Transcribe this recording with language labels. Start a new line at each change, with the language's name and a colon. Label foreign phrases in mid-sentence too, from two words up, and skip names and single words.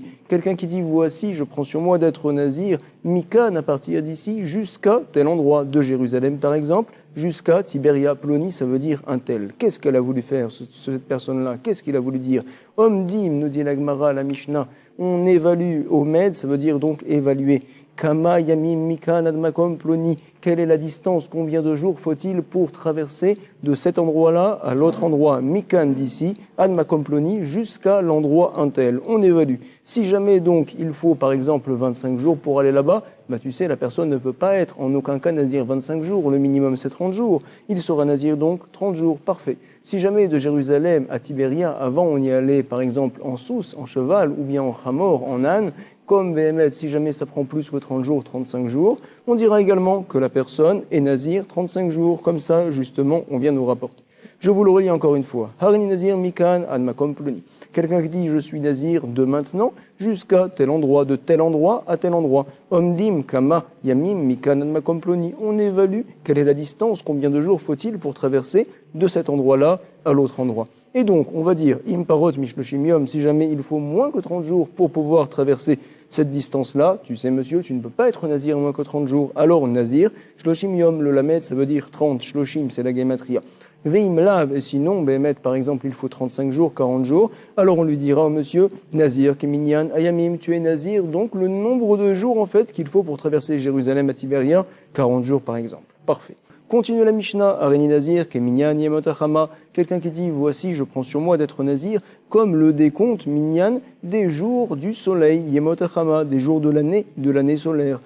French: Quelqu'un qui dit voici, je prends sur moi d'être nazir, Mikan à partir d'ici jusqu'à tel endroit de Jérusalem par exemple, jusqu'à Tiberia Ploni, ça veut dire un tel. Qu'est-ce qu'elle a voulu faire cette personne-là? Qu'est-ce qu'il a voulu dire? Om dim, nous dit la Gemara, la Mishnah. On évalue Omed, ça veut dire donc évaluer.
Hebrew: כמה ימים מכאן עד מקום פלוני.
French: Quelle est la distance? Combien de jours faut-il pour traverser de cet endroit-là à l'autre endroit? Mikan d'ici,
Hebrew: עד מקום פלוני,
French: jusqu'à l'endroit untel. On évalue. Si jamais donc il faut par exemple 25 jours pour aller là-bas, bah tu sais la personne ne peut pas être en aucun cas nazir 25 jours. Le minimum c'est 30 jours. Il sera nazir donc 30 jours. Parfait. Si jamais de Jérusalem à Tibéria, avant on y allait par exemple en sousse, en cheval ou bien en hamor, en âne, comme Béhémet, si jamais ça prend plus que 30 jours, 35 jours, on dira également que la personne est nazir 35 jours, comme ça justement on vient nous rapporter. Je vous le relis encore une fois.
Hebrew: הריני נזיר מכאן עד מקום פלוני.
French: Quelqu'un qui dit je suis nazir de maintenant jusqu'à tel endroit, de tel endroit à tel endroit.
Hebrew: אומדים כמה ימים מכאן עד מקום פלוני.
French: On évalue quelle est la distance, combien de jours faut-il pour traverser de cet endroit-là à l'autre endroit. Et donc on va dire
Hebrew: אם פחות משלשים יום,
French: si jamais il faut moins que 30 jours pour pouvoir traverser cette distance-là, tu sais monsieur, tu ne peux pas être nazir moins que 30 jours.
Hebrew: Alors נזיר, שלשים יום,
French: le lamed, ça veut dire 30, shloshim, c'est la gematria.
Hebrew: ואם לאו,
French: et sinon, Béhémet, par exemple, il faut 35 jours, 40 jours, alors on lui dira au monsieur,
Hebrew: נזיר, כמנין, הימים,
French: tu es nazir, donc le nombre de jours en fait qu'il faut pour traverser Jérusalem à Tibéria, 40 jours par exemple. Parfait. Continue la Mishnah,
Hebrew: הריני נזיר, כמנין, ימות החמה,
French: quelqu'un qui dit, voici, je prends sur moi d'être nazir, comme le décompte, Minyan, des jours du soleil, Yemotachama, des jours de l'année solaire.